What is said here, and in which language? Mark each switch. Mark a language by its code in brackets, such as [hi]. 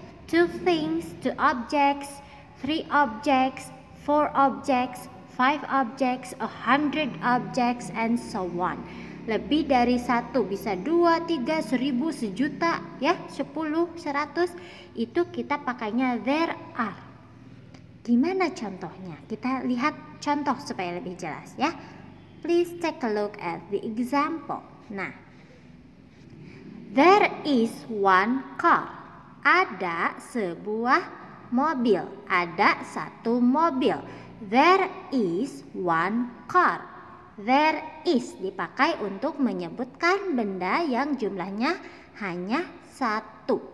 [en] 2 things, 2 objects, 3 objects, 4 objects, 5 objects, 100 objects, and so on. [id] Lebih dari satu, bisa 2, 3, 1000, sejuta, ya, 10, 100, itu kita pakainya [en] there are. [id] Gimana contohnya? Kita lihat contoh supaya lebih jelas ya. [en] Please take a look at the example. Nah, there is one car. [id] Ada sebuah mobil, ada satu mobil. [en] There is one car. There is [id] dipakai untuk menyebutkan benda yang jumlahnya hanya satu.